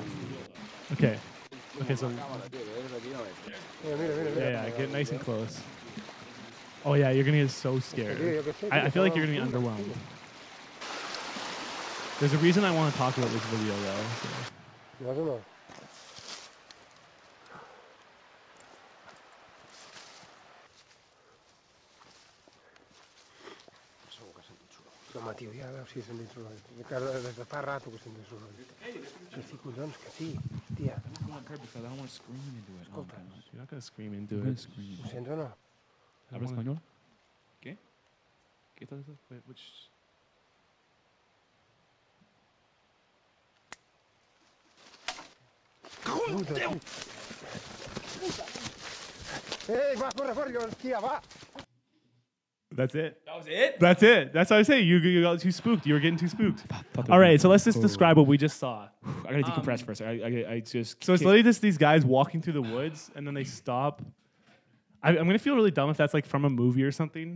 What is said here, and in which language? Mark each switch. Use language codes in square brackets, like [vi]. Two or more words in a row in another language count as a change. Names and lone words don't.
[en] Okay, so yeah, get nice and close. Oh yeah, you're gonna get so scared. I feel like you're gonna be underwhelmed. There's a reason I want to talk about this video though. So. I don't know. [ca] Home, tio, ja veus si sent dins l'horari. Des de fa rato que sent dins l'horari. Sí, collons, que sí, tia. [en] I'm not on purpose, I don't want to scream into it. You're not gonna scream into I'm it. going to scream. [ca] Ho sents o no? [es] ¿Habla español? ¿Qué? ¿Qué estás diciendo? [en] Wait, which? [ca] Va, corre, tia, va! [en] That's it. That was it? That's it. That's what I say. You got too spooked. You were getting too spooked. All right, so let's just describe what we just saw. I gotta decompress first. I just. So it's literally just these guys walking through the woods, and then they stop. I'm gonna feel really dumb if that's like from a movie or something.